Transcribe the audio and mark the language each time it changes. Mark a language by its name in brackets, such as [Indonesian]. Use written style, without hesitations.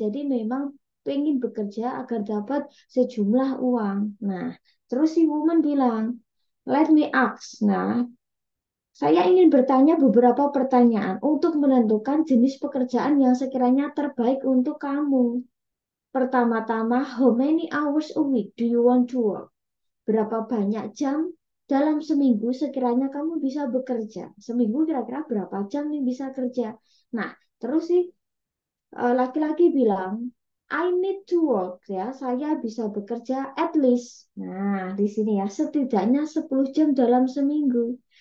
[Indonesian] Jadi memang pengen bekerja agar dapat sejumlah uang. Nah, terus si woman bilang, [English] let me ask. [Indonesian] Nah, saya ingin bertanya beberapa pertanyaan untuk menentukan jenis pekerjaan yang sekiranya terbaik untuk kamu. Pertama-tama, [English] how many hours a week do you want to work? [Indonesian] Berapa banyak jam dalam seminggu sekiranya kamu bisa bekerja? Seminggu kira-kira berapa jam nih bisa kerja? Nah, terus sih laki-laki bilang, [English] I need to work [Indonesian] ya, saya bisa bekerja [English] at least. [Indonesian] Nah, di sini ya, setidaknya 10 jam dalam seminggu.